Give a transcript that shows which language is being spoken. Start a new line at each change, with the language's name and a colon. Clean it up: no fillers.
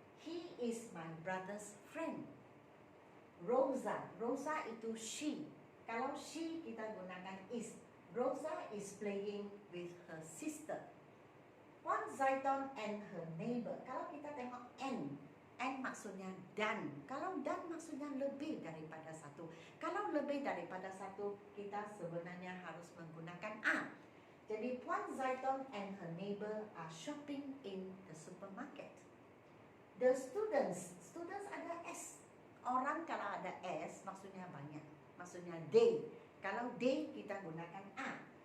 English: He is my brother's friend. Rosa itu she.
Malay: Kalau she kita gunakan is.
English: Rosa is playing with her sister. Puan Zaiton and her neighbor.
Malay: Kalau kita tengok and maksudnya dan. Kalau dan maksudnya lebih daripada satu. Kalau lebih daripada satu, kita sebenarnya harus menggunakan a. Jadi
English: Puan Zaiton and her neighbor are shopping in the supermarket. The students
Malay: ada S. Orang kalau ada S maksudnya banyak. Maksudnya they. Kalau they kita gunakan a.